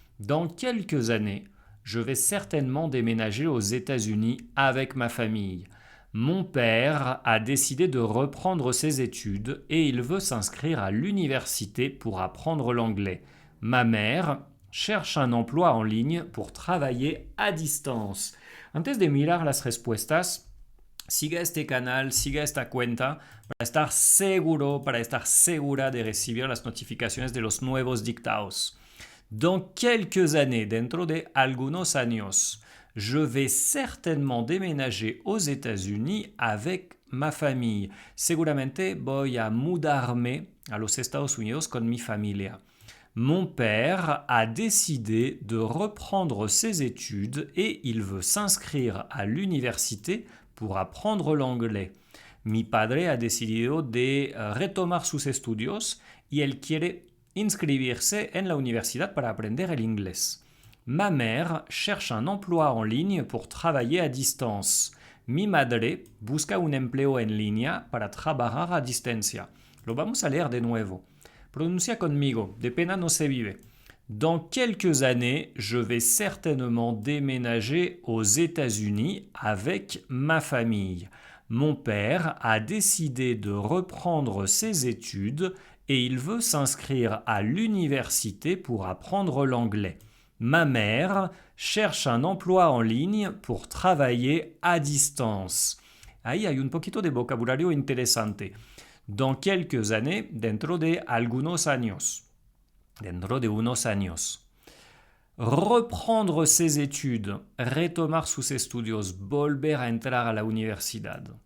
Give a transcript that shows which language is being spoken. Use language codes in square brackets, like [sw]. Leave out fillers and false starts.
[fr] Dans quelques années, je vais certainement déménager aux États-Unis avec ma famille. Mon père a décidé de reprendre ses études et il veut s'inscrire à l'université pour apprendre l'anglais. Ma mère cherche un emploi en ligne pour travailler à distance. [es] Antes de mirar las respuestas, siga este canal, siga esta cuenta para estar segura de recibir las notificaciones de los nuevos dictados. [fr] Dans quelques années, [es] dentro de algunos años, [fr] je vais certainement déménager aux États-Unis avec ma famille. [es] Seguramente voy a mudarme a los Estados Unidos con mi familia. [fr] Mon père a décidé de reprendre ses études et il veut s'inscrire à l'université pour apprendre l'anglais. [es] Mi padre ha decidido de retomar sus estudios y él quiere inscribirse en la universidad para aprender el inglés. [fr] Ma mère cherche un emploi en ligne pour travailler à distance. [es] Mi madre busca un empleo en línea para trabajar a distancia. Lo vamos a leer de nuevo. Pronuncia conmigo, de pena no se vive. [fr] Dans quelques années, je vais certainement déménager aux États-Unis avec ma famille. Mon père a décidé de reprendre ses études et il veut s'inscrire à l'université pour apprendre l'anglais. Ma mère cherche un emploi en ligne pour travailler à distance. [es] Ahí hay un poquito de vocabulario interesante. [fr] Dans quelques années, [es] dentro de algunos años. Dentro de unos años. [fr] Reprendre ses études, [es] retomar sus estudios, volver a entrar a la universidad.